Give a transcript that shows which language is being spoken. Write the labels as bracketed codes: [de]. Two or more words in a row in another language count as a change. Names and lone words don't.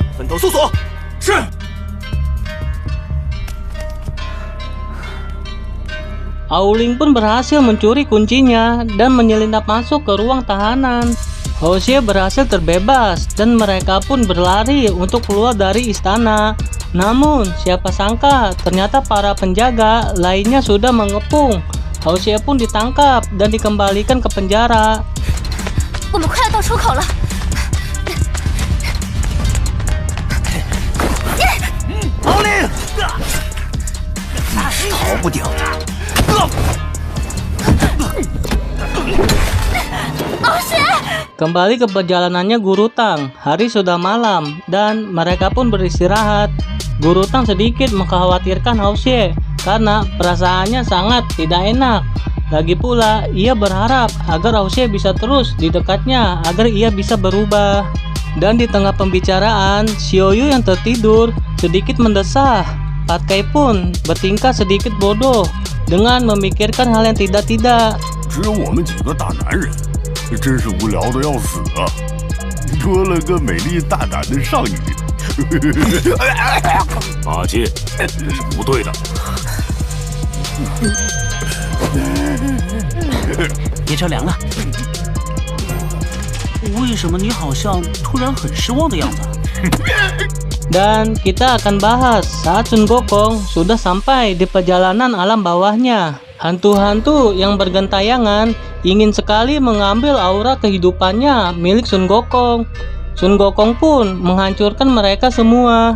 [zh] 等搜索。是。 [id] Aoling pun berhasil mencuri kuncinya dan menyelinap masuk ke ruang tahanan. Hosea berhasil terbebas dan mereka pun berlari untuk keluar dari istana. Namun siapa sangka ternyata para penjaga lainnya sudah mengepung. Hosea pun ditangkap dan dikembalikan ke penjara. [zh] 我们快要到出口了。敖灵，一时逃不掉。 [id] Kembali ke perjalanannya Guru Tang. Hari sudah malam dan mereka pun beristirahat. Guru Tang sedikit mengkhawatirkan Hosea karena perasaannya sangat tidak enak. Lagi pula ia berharap agar Hosea bisa terus di dekatnya agar ia bisa berubah. Dan di tengah pembicaraan, Xiaoyu yang tertidur sedikit mendesah. Pat Kai pun bertingkah sedikit bodoh dengan memikirkan hal yang tidak-tidak. [zh] 只有我们几个大男人，真是无聊的要死啊！多了个美丽大胆的少女。马七，这是不对的。别着凉了。为什么你好像突然很失望的样子？ [id] Dan kita akan bahas saat Sun Gokong sudah sampai di perjalanan alam bawahnya. Hantu-hantu yang bergentayangan ingin sekali mengambil aura kehidupannya milik Sun Gokong. Sun Gokong pun menghancurkan mereka semua.